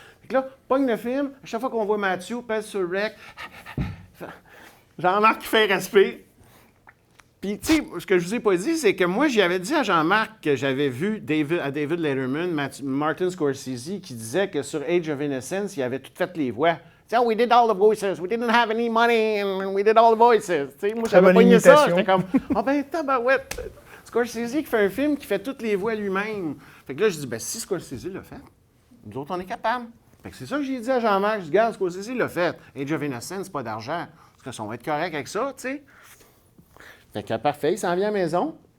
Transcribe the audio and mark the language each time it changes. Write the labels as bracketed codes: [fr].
[fr] Fait que là, pogne le film. À chaque fois qu'on voit Mathieu, pèse sur rec. Jean-Marc qui fait respirer. Puis, tu sais, ce que je vous ai pas dit, c'est que moi, j'avais dit à Jean-Marc que j'avais vu David Letterman, Martin Scorsese, qui disait que sur Age of Innocence, il avait tout fait les voix. Tu sais, [en] we did all the voices, we didn't have any money, and we did all the voices. [fr] Tu sais, moi, j'avais pogné ça, j'étais comme, tabarouette. Scorsese qui fait un film qui fait toutes les voix lui-même. Fait que là, je dis, ben si Scorsese l'a fait, nous autres, on est capables. Fait que c'est ça que j'ai dit à Jean-Marc. Je dis, regarde, Scorsese l'a fait. Age of Innocence, c'est pas d'argent. Est-ce qu'on va être correct avec ça, tu sais? Fait que parfait, il s'en vient à la maison.